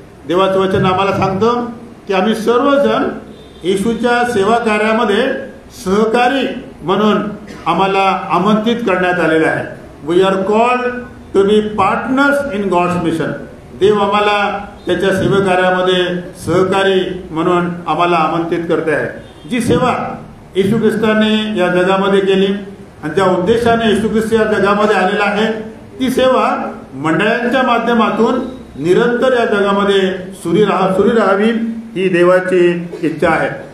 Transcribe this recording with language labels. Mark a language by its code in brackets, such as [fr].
[mr] देवाचं वचन आम्हाला सांगतं की आम्ही सर्वजण येशूच्या सेवा कार्यामध्ये सहकारी म्हणून आम्हाला आमंत्रित करण्यात आलेलं आहे. [en] We are called to be partners in God's mission. [mr] देव आम्हाला त्याच्या सेवा कार्यामध्ये सहकारी म्हणून आम्हाला आमंत्रित करते आहे. जी सेवा येशू ख्रिस्ताने या जगामध्ये केली आणि ज्या उद्देशाने येशू ख्रिस्त या जगामध्ये आलेला आहे, ती सेवा मंडळांच्या माध्यमातून निरंतर या जगामध्ये सुरू राहावी ही देवाची इच्छा आहे.